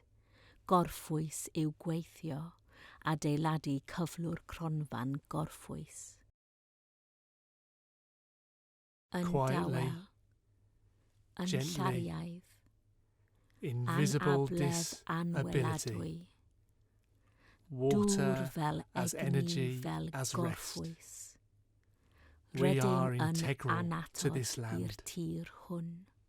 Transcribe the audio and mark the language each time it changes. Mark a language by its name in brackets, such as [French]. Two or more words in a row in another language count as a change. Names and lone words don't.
[Welsh] Gorffwys yw gweithio, adeiladu cyflwr cronfan gorffwys. Yn [English] Quietly, [Welsh] dawel, yn [English] gently, [Welsh] llariaidd, [English] invisible [Welsh] anabledd [English] disability, [Welsh] anweladwy, [English] water [Welsh] dŵr fel [English] as [Welsh] egni [English] energy, [Welsh] fel [English] as rest. [Welsh] gorffwys. [English] We are [Welsh] Rydym yn [English] integral to [Welsh] anatod [English] this [Welsh] i'r [English] land. [Welsh] tir hwn.